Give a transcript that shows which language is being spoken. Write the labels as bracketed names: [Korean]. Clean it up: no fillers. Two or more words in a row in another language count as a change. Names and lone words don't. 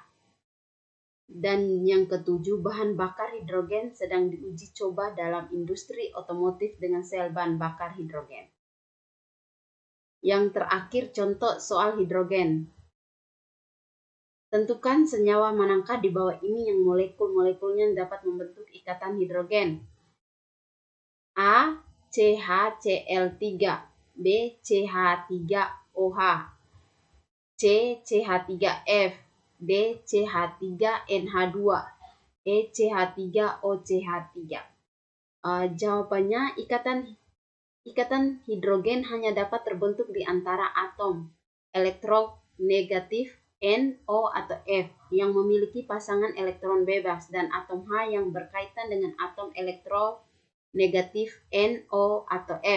[Indonesian] Dan yang ketujuh, bahan bakar hidrogen sedang diuji coba dalam industri otomotif dengan sel bahan bakar hidrogen. Yang terakhir, contoh soal hidrogen. Tentukan senyawa manakah di bawah ini yang molekul-molekulnya dapat membentuk ikatan hidrogen. A. CH-Cl3, B. CH3OH, C. CH3F, D. CH3NH2, E. CH3OCH3. Jawabannya, ikatan hidrogen hanya dapat terbentuk di antara atom elektronegatif NO atau F yang memiliki pasangan elektron bebas dan atom H yang berkaitan dengan atom elektronegatif NO atau F.